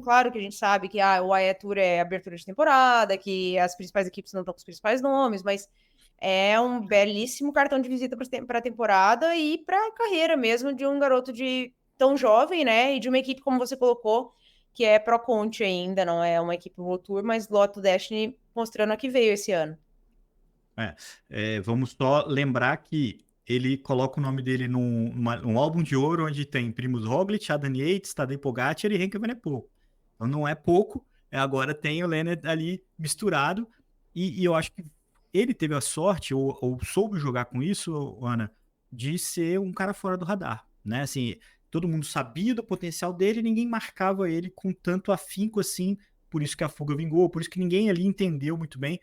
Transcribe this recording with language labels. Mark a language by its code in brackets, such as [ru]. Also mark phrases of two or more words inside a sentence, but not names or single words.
[pt] Claro que a gente sabe que o AE Tour é abertura de temporada, que as principais equipes não estão com os principais nomes, mas é um belíssimo cartão de visita para a temporada e para a carreira mesmo de um garoto tão jovem, né? E de uma equipe, como você colocou, que é Pro Conti ainda, não é uma equipe World Tour, mas Lotto Destiny mostrando a que veio esse ano. Vamos só lembrar que ele coloca o nome dele num álbum de ouro onde tem Primož Roglic, Adam Yates, Tadej Pogacar e Remco Evenepoel. Então não é pouco, agora tem o Lennert ali misturado, e eu acho que ele teve a sorte, ou soube jogar com isso, Ana, de ser um cara fora do radar, né? Assim, todo mundo sabia do potencial dele, ninguém marcava ele com tanto afinco assim, por isso que a fuga vingou, por isso que ninguém ali entendeu muito bem.